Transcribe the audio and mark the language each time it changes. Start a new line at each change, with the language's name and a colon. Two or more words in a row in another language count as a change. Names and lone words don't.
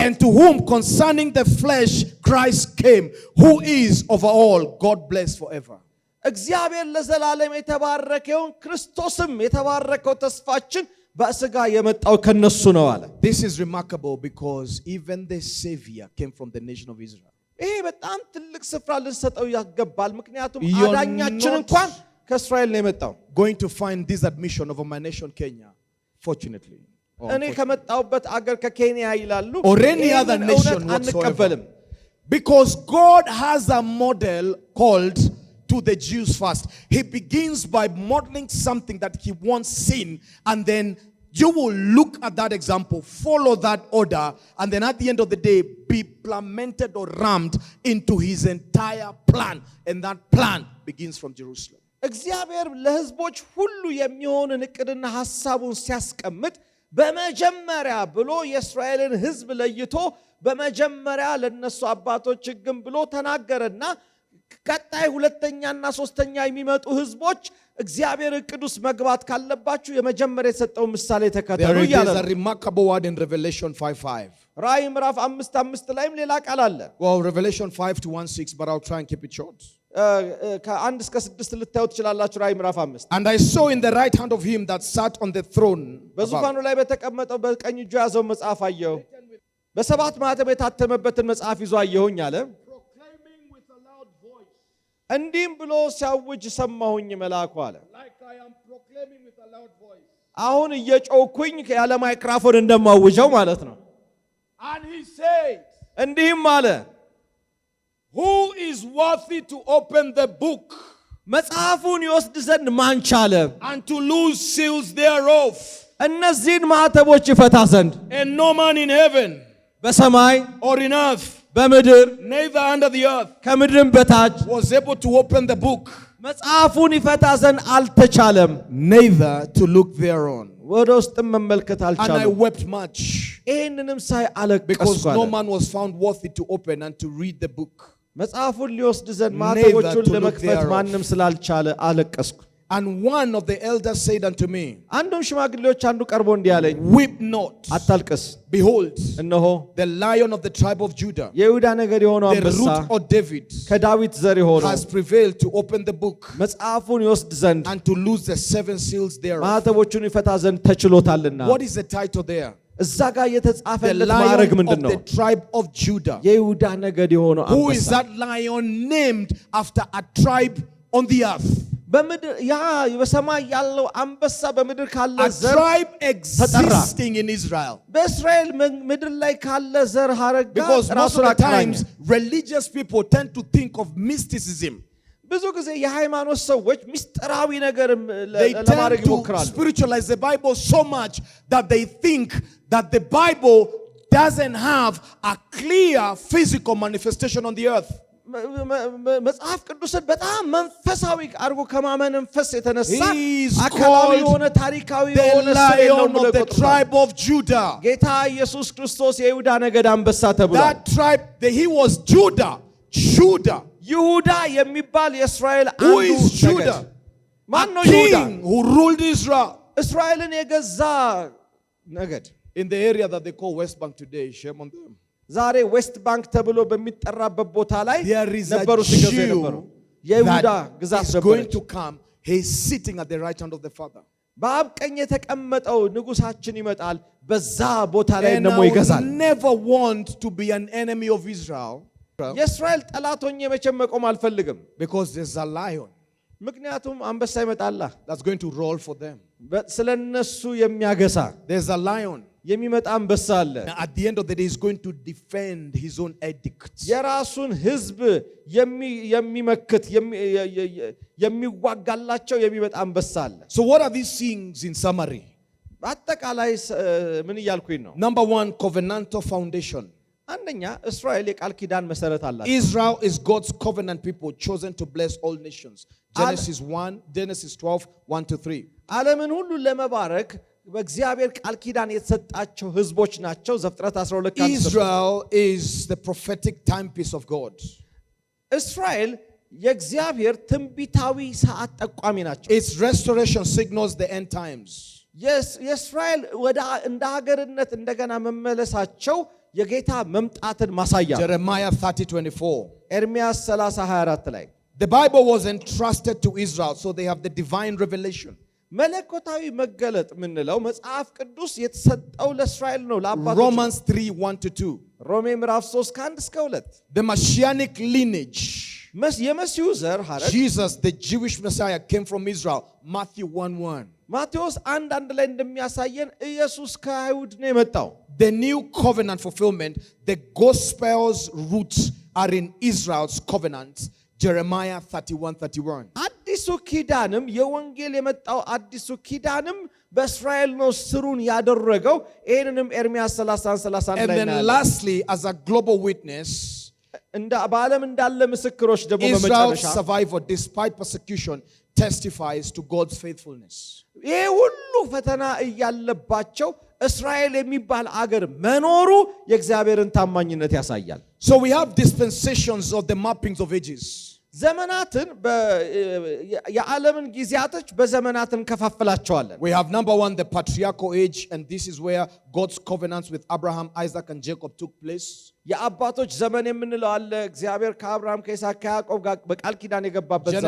English: and to whom concerning the flesh Christ came, who is over all, God bless forever.
Amharic: እግዚአብሔር ለዘላለም የተባረከውን ክርስቶስም የተባረከው ተስፋችን በሥጋ የመጣው ከነሱ ነው አለ።
English: This is remarkable because even the Savior came from the nation of Israel.
Amharic: ይሄ በጣም ትልቅ ስፍራ ልንሰጠው ያገባል። ምክንያቱም
English: You're
Amharic: አዳኛችን
English: not
Amharic: እንኳን ከእስራኤል ነው የመጣው።
English: Going to find this admission over my nation Kenya, fortunately. or
Amharic: እኔ ከመጣሁበት አገር ከኬንያ ይላሉ
English: Or any other
Amharic: ይህንን
English: nation
Amharic: እውነት
English: whatsoever.
Amharic: አንቀበልም።
English: Because God has a model called to the Jews first. He begins by modeling something that he wants seen, and then you will look at that example, follow that order, and then at the end of the day be implemented or rammed into his entire plan. And that plan begins from Jerusalem.
Amharic: እግዚአብሔር ለሕዝቦች ሁሉ የሚሆንን እቅድና ሐሳቡን ሲያስቀምጥ በመጀመሪያ ብሎ የእስራኤልን ሕዝብ ለይቶ በመጀመሪያ ለነሱ አባቶች ሕግም ብሎ ተናገረና ቀጣይ ሁለተኛና ሶስተኛ የሚመጡ ሕዝቦች እግዚአብሔር እቅድ ውስጥ መግባት ካለባችሁ የመጀመሪያ የሰጠው ምሳሌ ተከተሉ
English: There
Amharic: ይላል።
English: is a remarkable word in Revelation 5:5.
Amharic: ራእይ ምዕራፍ 5:5 ላይም ሌላ ቃል አለ።
English: Well, Revelation 5-1-6, but I'll try and keep it short.
Amharic: ከ1 እስከ 6 ልታዩ ትችላላችሁ። ራእይ ምዕራፍ 5
English: And I saw in the right hand of him that sat on the throne
Amharic: በዙፋኑ ላይ በተቀመጠው በቀኝ እጁ ያዘው መጽሐፍ አየሁ። በሰባት ማኅተም የታተመበትን መጽሐፍ ይዞ አየሁኝ አለ። እንዲህም ብሎ ሲያውጅ ሰማሁኝ መልአኩ አለ። አሁን እየጮኩኝ ያለ ማይክራፎን እንደማውጀው ማለት ነው።
English: And he said,
Amharic: እንዲህም አለ
English: who is worthy to open the book
Amharic: መጽሐፉን ይወስድ ዘንድ ማን ቻለ?
English: and to loose seals thereof?
Amharic: እነዚህን ማኅተሞች ይፈታ ዘንድ
English: And no man in heaven
Amharic: በሰማይ
English: or in earth,
Amharic: በምድር
English: neither under the earth,
Amharic: ከምድርም በታች
English: was able to open the book,
Amharic: መጽሐፉን ይፈታ ዘንድ አልተቻለም፣
English: neither to look thereon.
Amharic: ወደ ውስጥም መመልከት
English: And I
Amharic: አልቻለም።
English: wept much,
Amharic: ይህንንም ሳይ አለቀስኩ
English: because
Amharic: አለ።
English: no man was found worthy to open and to read the book.
Amharic: መጽሐፉን ሊወስድ ዘንድ
English: Neither
Amharic: ማኅተሞቹን
English: to look
Amharic: ለመክፈት
English: thereof.
Amharic: ማንም ስላልቻለ አለቀስኩ።
English: And one of the elders said unto me,
Amharic: አንዱም ሽማግሌዎች አንዱ ቀርቦ እንዲህ አለኝ፣
English: weep not.
Amharic: አታልቅስ፣
English: Behold,
Amharic: እነሆ
English: the lion of the tribe of Judah,
Amharic: የይሁዳ ነገድ የሆነው
English: the
Amharic: አንበሳ
English: root of David,
Amharic: ከዳዊት ዘር የሆነው
English: has prevailed to open the book
Amharic: መጽሐፉን ይወስድ ዘንድ
English: and to loose the 7 seals thereof.
Amharic: ማኅተሞቹን ይፈታ ዘንድ ተችሎታልና።
English: What is the title there?
Amharic: እዛ ጋር
English: The
Amharic: የተጻፈለት ማዕረግ
English: lion
Amharic: ምንድን
English: of
Amharic: ነው?
English: the tribe of Judah.
Amharic: የይሁዳ ነገድ የሆነው
English: Who is
Amharic: አንበሳ።
English: that lion named after a tribe on the earth?
Amharic: በምድር ያ በሰማይ ያለው አንበሳ በምድር ካለ
English: A
Amharic: ዘር
English: tribe existing in Israel.
Amharic: በእስራኤል ምድር ላይ ካለ ዘር ሐረግ ጋር
English: Because most of
Amharic: ራሱን
English: the
Amharic: አገናኘ።
English: times, religious people tend to think of mysticism.
Amharic: ብዙ ጊዜ የሃይማኖት ሰዎች ምስጢራዊ ነገር
English: They
Amharic: ለማድረግ
English: tend to
Amharic: ይሞክራሉ።
English: spiritualize the Bible so much that they think that the Bible doesn't have a clear physical manifestation on the earth.
Amharic: መጽሐፍ ቅዱስን በጣም መንፈሳዊ አድርጎ ከማመን መንፈስ የተነሳ
English: He is
Amharic: አካላዊ
English: called
Amharic: የሆነ ታሪካዊ
English: The
Amharic: የሆነ ስር የለውም
English: Lion
Amharic: ብሎ
English: of the
Amharic: ይቆጥራል።
English: tribe of Judah.
Amharic: ጌታ ኢየሱስ ክርስቶስ የይሁዳ ነገድ አንበሳ ተብሏል።
English: That tribe, he was Judah. Judah.
Amharic: ይሁዳ የሚባል የእስራኤል
English: Who
Amharic: አንዱ
English: is Judah?
Amharic: ነገድ ማን ነው?
English: A
Amharic: ይሁዳ
English: king who ruled Israel.
Amharic: እስራኤልን የገዛ ነገድ።
English: In the area that they call West Bank today, shame on them.
Amharic: ዛሬ ዌስት ባንክ ተብሎ በሚጠራበት ቦታ ላይ
English: There is a
Amharic: ነበሩ ሲገዙ የነበሩ
English: Jew
Amharic: የይሁዳ
English: that
Amharic: ግዛት
English: is going
Amharic: ነበረች።
English: to come. He is sitting at the right hand of the Father.
Amharic: በአብ ቀኝ የተቀመጠው ንጉሳችን ይመጣል፣ በዛ ቦታ ላይ
English: And
Amharic: ደግሞ
English: I
Amharic: ይገዛል።
English: would never want to be an enemy of Israel
Amharic: የእስራኤል ጠላት ሆኜ መቼም መቆም አልፈልግም።
English: because there's a lion
Amharic: ምክንያቱም አንበሳ ይመጣላ
English: that's going to roll for them.
Amharic: ስለነሱ የሚያገሳ
English: There's a lion.
Amharic: የሚመጣ አንበሳ አለ።
English: At the end of the day, he's going to defend his own edicts.
Amharic: የራሱን ሕዝብ የሚመክት የሚዋጋላቸው የሚመጣ አንበሳ አለ።
English: So what are these things in summary?
Amharic: በአጠቃላይ ምን እያልኩኝ ነው?
English: Number one, covenantal foundation.
Amharic: አንደኛ እስራኤል የቃል ኪዳን መሰረት አላቸው።
English: Israel is God's covenant people chosen to bless all nations. Genesis 12, 1 to 3.
Amharic: ዓለምን ሁሉ ለመባረክ በእግዚአብሔር ቃል ኪዳን የተሰጣቸው ህዝቦች ናቸው። ዘፍጥረት 12
English: Israel is the prophetic timepiece of God.
Amharic: እስራኤል የእግዚአብሔር ትንቢታዊ ሰዓት ጠቋሚ ናቸው።
English: Its restoration signals the end times.
Amharic: የእስራኤል ወደ እንደ ሀገርነት እንደገና መመለሳቸው የጌታ መምጣትን ማሳያ።
English: Jeremiah 30:24.
Amharic: ኤርሚያስ 30:24 ላይ
English: The Bible was entrusted to Israel, so they have the divine revelation.
Amharic: መለኮታዊ መገለጥ ምንለው መጽሐፍ ቅዱስ የተሰጠው ለእስራኤል ነው ለአባቶች።
English: Romans 3:1 to 2.
Amharic: ሮሜ ምዕራፍ 3 ከ1 እስከ 2
English: The messianic lineage,
Amharic: የመሲሁ ዘር ሐረግ
English: Jesus the Jewish Messiah came from Israel. Matthew 1:1.
Amharic: ማቴዎስ 1:1 ላይ እንደሚያሳየን ኢየሱስ ከአይሁድ ነው የመጣው።
English: The new covenant fulfillment, the gospel's roots are in Israel's covenants. Jeremiah 31:31.
Amharic: አዲሱ ኪዳንም የወንጌል የመጣው አዲሱ ኪዳንም በእስራኤል ነው ስሩን ያደረገው። ይሄንንም ኤርሚያስ 30:31
English: And
Amharic: ላይ
English: then
Amharic: ነው።
English: lastly, as a global witness,
Amharic: በዓለም እንዳለ ምስክሮች ደግሞ
English: Israel's
Amharic: በመጨረሻ
English: survival despite persecution testifies to God's faithfulness.
Amharic: ይሄ ሁሉ ፈተና እያለባቸው እስራኤል የሚባል አገር መኖሩ የእግዚአብሔርን ታማኝነት ያሳያል።
English: So we have dispensations of the mappings of ages.
Amharic: ዘመናትን የዓለምን ጊዜያቶች በዘመናትን ከፋፍላቸዋለን።
English: We have number one, the patriarchal age, and this is where God's covenants with Abraham, Isaac, and Jacob took place.
Amharic: የአባቶች ዘመን የምንለው አለ። እግዚአብሔር ከአብርሃም ከይስሐቅ ከያዕቆብ ጋር በቃል ኪዳን የገባበት ዘመን።